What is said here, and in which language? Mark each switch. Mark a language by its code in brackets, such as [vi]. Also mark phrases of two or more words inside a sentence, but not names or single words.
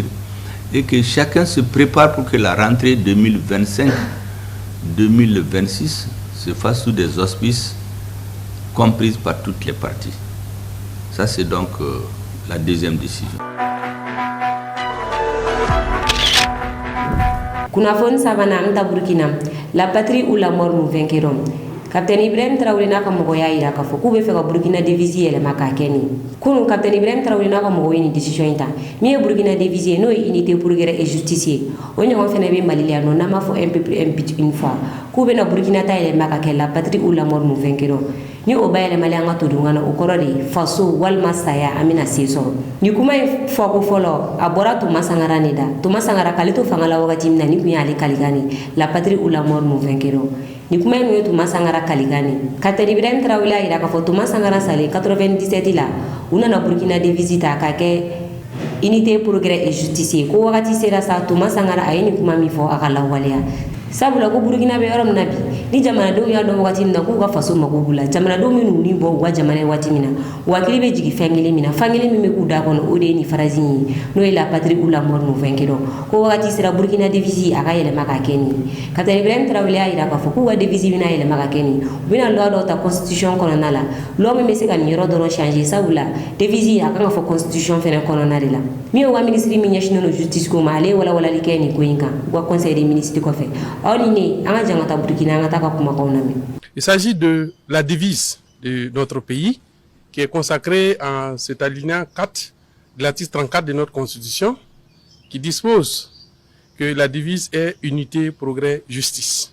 [fr] Et que chacun se prépare pour que la rentrée 2025-2026 se fasse sous des auspices comprise par toutes les parties. Ça, c'est donc la deuxième décision. [bm] Kunafoni sabana anta Burkina, [fr] la patrie où la mort nous vaincront. [bm] Capitaine Ibrahim Traoré n'a ka mɔgɔ y'a yira k'a fɔ k'u bɛ fɛ ka Burkina devise yɛlɛma k'a kɛ nin. Kunun Capitaine Ibrahim Traoré n'a ka mɔgɔw ye nin décision in ta. Min ye Burkina devise ye n'o ye [fr] unité progrès et justice [bm] ye. O ɲɔgɔn fɛnɛ bɛ Mali la yan nɔ n'an b'a fɔ [fr] un peuple un but une foi. [bm] K'u bɛna Burkina ta yɛlɛma ka kɛ [fr] la patrie où la mort nous vaincront. [bm] Ni o bayɛlɛmali an ka to dun kana o kɔrɔ de faso walima saya an bɛna se sɔrɔ. Ni kuma in fɔko fɔlɔ a bɔra Thomas Sankara ne da. Thomas Sankara k'ale to fanga la wagati min na ni kun y'ale kalikan ne [fr] la patrie où la mort nous vaincront. [bm] Ni kuma in ye Thomas Sankara kalikan ne. Capitaine Ibrahim Traoré a yira k'a fɔ Thomas Sankara salen 97 la u nana Burkina devise ta k'a kɛ [fr] unité progrès et justice [bm] ye. Ko wagati sera sa Thomas Sankara a ye nin kuma min fɔ a ka lawaleya. Sabula ko Burkina bɛ yɔrɔ min na bi ni jamanadenw y'a dɔn wagati min na k'u ka faso mago b'u la jamanadenw minnu ni bɔ u ka jamana waati min na u hakili bɛ jigin fɛn kelen min na fan kelen min bɛ k'u da kɔnɔ o de ye nin phrase in ye n'o ye [fr] la patrie où la mort nous vaincront [bm] ko wagati sera Burkina devise a ka yɛlɛma ka kɛ nin ye Capitaine Ibrahim Traoré y'a yira k'a fɔ k'u ka devise bɛna yɛlɛma ka kɛ nin u bɛna loi dɔw ta constitution kɔnɔna la loi min bɛ se ka nin yɔrɔ dɔrɔn changer sabula devise a kan ka fɔ constitution fɛnɛ kɔnɔna de la min ye u ka ministre min ɲɛsinnen don justice ko ma ale ye walawalali kɛ nin ko in kan u ka [fr] conseil des ministres [bm] kɔfɛ [fr] Il s'agit de la devise de notre pays qui est consacrée en cet alinéa 4 de l'article 34 de notre Constitution qui dispose que la devise est unité, progrès, justice.